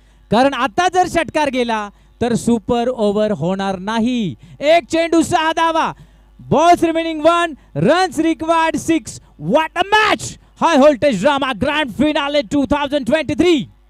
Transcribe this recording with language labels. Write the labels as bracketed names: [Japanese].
[Marathi] कारण आता जर षटकार गेला तर सुपर ओव्हर होणार नाही. एक चेंडू 6 धावा. [English] Balls remaining 1, runs required 6. What a match. High voltage drama grand finale 2023.